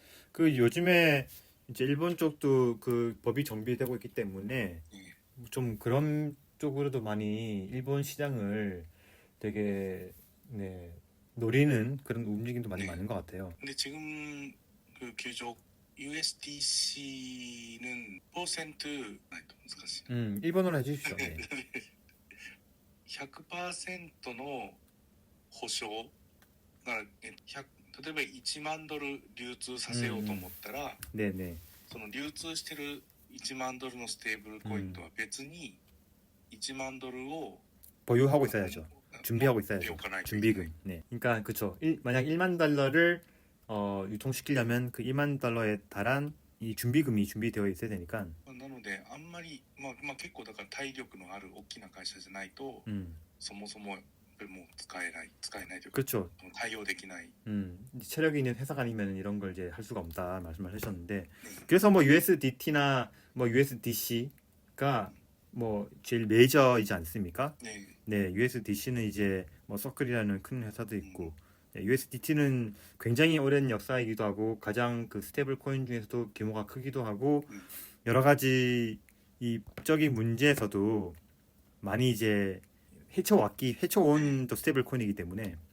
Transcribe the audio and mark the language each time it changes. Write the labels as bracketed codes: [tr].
[ko] 그 요즘에 이제 일본 쪽도 그 법이 정비되고 있기 때문에 좀 그런 쪽으로도 많이 일본 시장을 되게 네, 노리는 그런 움직임도 많이 많은 것 같아요. 근데 지금 그 규정 USDC는 퍼센트 [ja] 難しい. [ko] 일본어로 해주십시오. 네. [ja] 100% の保証が例えば1万ドル流通させようと思ったら、 [ko] 네네. [ja] その流通してる1万ドルのステーブルコインとは別に1万ドルを [ko] 보유하고 있어야죠. 준비하고 있어야죠. [ja] 持っておかないといけない. [ko] 준비금. 네. 그러니까 그쵸. 만약 1만 달러를 유통시키려면 그 1만 달러에 달한 이 준비금이 준비되어 있어야 되니까. [ja] なのであんまり結構だから体力のある大きな会社じゃないと、そもそももう使えないというか [ko] 그렇죠. [ja] 対応できない. [ko] 체력이 있는 회사가 아니면 이런 걸 이제 할 수가 없다 말씀을 하셨는데 그래서 뭐 USDT나 뭐 USDC가 뭐 제일 메이저이지 않습니까? 네. 네, USDC는 이제 뭐 서클이라는 큰 회사도 있고 네, USDT는 굉장히 오랜 역사이기도 하고 가장 그 스테이블 코인 중에서도 규모가 크기도 하고 여러 가지 이 법적인 문제에서도 많이 이제 헤쳐온 또 스테이블 코인이기 때문에